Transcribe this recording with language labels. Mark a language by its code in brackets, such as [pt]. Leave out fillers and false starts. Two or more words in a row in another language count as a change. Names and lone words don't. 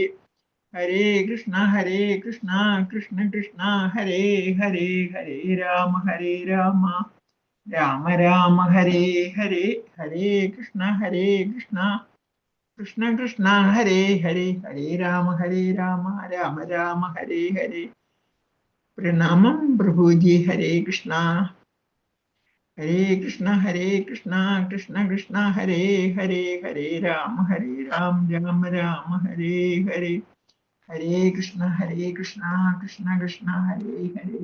[sa] ഹരേ കൃഷ്ണ കൃഷ്ണ കൃഷ്ണ ഹരേ ഹരേ. ഹരേ രാമ രാമ രാമ ഹരേ ഹരേ. ഹരേ കൃഷ്ണ കൃഷ്ണ ഹരേ ഹരേ. ഹരേ രാമ രാമ രാമ ഹരേ ഹരേ. പ്രണാമം പ്രഭുജി. ഹരേ കൃഷ്ണ. ഹരേ കൃഷ്ണ കൃഷ്ണ ഹരേ ഹരേ. ഹരേ രാമ രാമ രാമ ഹരേ ഹരേ. ഹരേ കൃഷ്ണ കൃഷ്ണ ഹരേ ഹരേ.